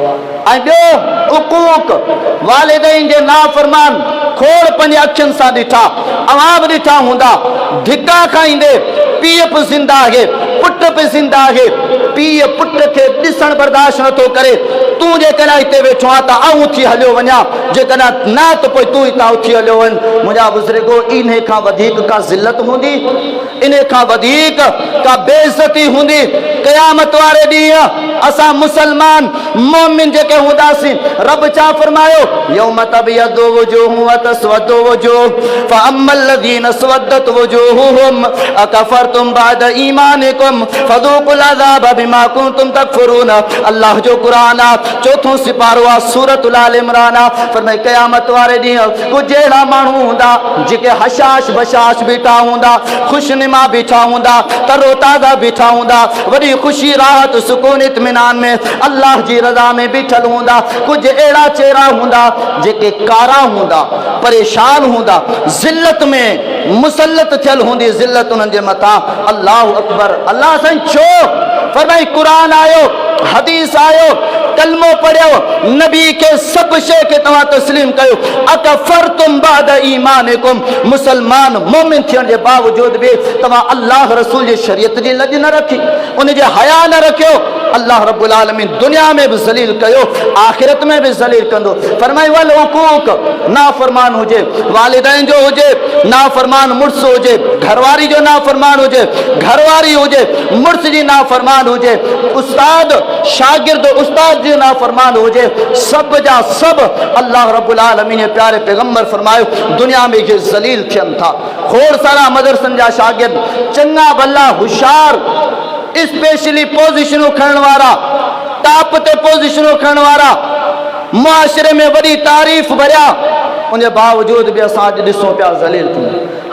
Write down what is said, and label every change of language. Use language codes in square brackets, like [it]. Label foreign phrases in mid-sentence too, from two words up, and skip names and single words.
[sd] ऐं ॿियो उकूक, वालिदैन जे नाफ़रमान खोड़ पंहिंजे अखियुनि सां ॾिठा, अवां बि ॾिठा हूंदा, धिका खाईंदे पीउ बि ज़िंदा आहे, पुट बि ज़िंदा आहे, पीउ पुट खे ॾिसण बर्दाश्त नथो करे, तूं जेकॾहिं हिते वेठो आहे त आऊं उथी हलियो वञा, जेकॾहिं न त पोइ तूं हितां उथी हलियो वञ। मुंहिंजा बुज़ुर्गो, इन खां वधीक का ज़िल्लत हूंदी, इन खां वधीक का बेइज़्ज़ती हूंदी? क़यामत वारे ॾींहुं असां मुसलमान मोमिन जेके हूंदासीं, रब छा फरमायो, [ar] يوم تبيض وجوه وتسود وجوه فأما الذين اسودت وجوههم أكفرتم بعد إيمانكم فذوقوا العذاب بما كنتم تكفرون. [sd] अल्लाह जो कुरान आहे, चौथों सिपारो आहे, सूरतुल आल इमरान आहे। फरमाए क़यामत वारे ॾींहुं कुझु अहिड़ा माण्हू हूंदा जेके हशाश बशाश बीठा हूंदा, ख़ुशनुमा बीठा हूंदा, तरोताज़ा बीठा हूंदा, वॾी ख़ुशी राहत सुकून इत्मीनान में अल्लाह जी रज़ा में बीठल हूंदा। कुझु अहिड़ा चेहरा हूंदा जेके कारा हूंदा, परेशान हूंदा, ज़िल्लत में मुसलत थियल हूंदी, ज़िल्लत उन्हनि जे मथां। [ar] الله أكبر. [sd] अल्लाह साईं छो फरमाई, क़ुरान आयो, हदीस आयो, कलमो पढ़ियो, नबी के सब शे के तव्हां तस्लीम कयो। [ar] أكفرتم بعد إيمانكم, [sd] मुसलमान मोमिन थियण जे बावजूद भी तव्हां अल्लाह रसूल जी शरीयत जी लज न रखी, उन जे हया न रखियो। [ar] الله رب العالمين [sd] दुनिया में भी जलील कयो, आखिरत में भी जलील कंदो। फरमाई [ar] والحقوق, [sd] नाफरमान हुजे, वालिदैन जो हुजे नाफरमान, मुड़स हुजे, घरवारी जो नाफरमान हुजे, घरवारी हुजे मुड़स जी नाफरमान हुजे, उस्ताद शागिर्द उस्ताद जी नाफरमान हुजे, सब जा सब [ar] الله رب العالمين [sd] प्यारे पैगंबर फरमायो दुनिया में ये जलील थियन था। खोड़ सारा मदरसन जा शागिर्द चंगा भला होशियार, स्पेशली पोजीशनों खणण वारा, टॉप ते पोजीशनों खणण वारा, मुआशरे में वॾी तारीफ़ भरिया, उन बावजूद भी असां अॼु ॾिसूं पिया ज़लील थियूं।